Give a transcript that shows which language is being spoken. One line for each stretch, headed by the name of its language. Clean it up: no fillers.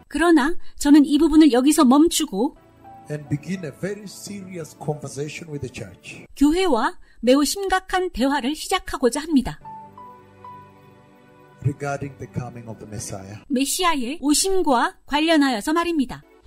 Korean: 그러나 저는 이 부분을 여기서 멈추고
English: and begin a very serious conversation with the church.
Korean: 교회와 매우 심각한 대화를 시작하고자 합니다.
English: Regarding the coming of the Messiah.
Korean: 메시아의 오심과 관련하여서 말입니다.